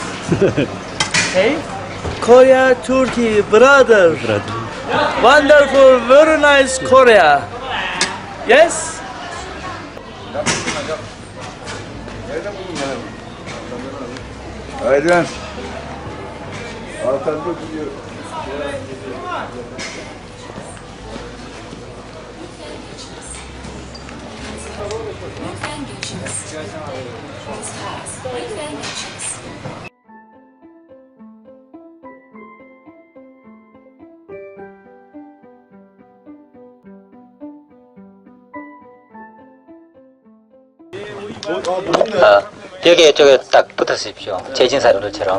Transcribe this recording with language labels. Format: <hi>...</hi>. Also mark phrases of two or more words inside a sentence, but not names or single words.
<en>Hey, Korea, Turkey, brother. Wonderful, very nice Korea. Yes?</en> <tr>Aydan. Altan'da gidiyor. Lütfen geçiniz. Lütfen geçiniz.</tr> <ko>여기 쪽에 딱 붙으십시오. 재진 사람들처럼.</ko>